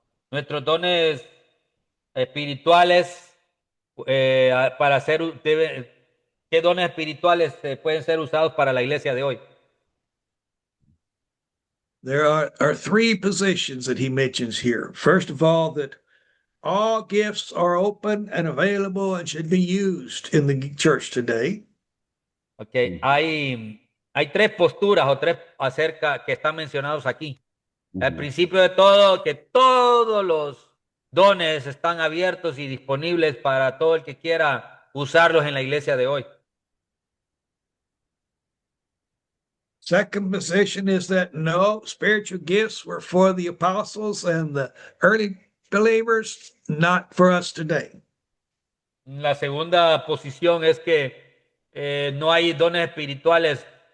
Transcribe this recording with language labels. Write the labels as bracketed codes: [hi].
[es] Nuestros dones espirituales para hacer, ¿qué dones espirituales pueden ser usados para la iglesia de hoy? [en] There are three positions that he mentions here. First of all, that all gifts are open and available and should be used in the church today. Okay. [es] Hay tres posturas o tres acerca que están mencionados aquí. Al Ujú. principio de todo, que todos los dones están abiertos y disponibles para todo el que quiera usarlos en la iglesia de hoy. [en] Second position is that no, spiritual gifts were for the apostles and the early believers, not for us today. [es] La segunda posición es que no hay dones espirituales.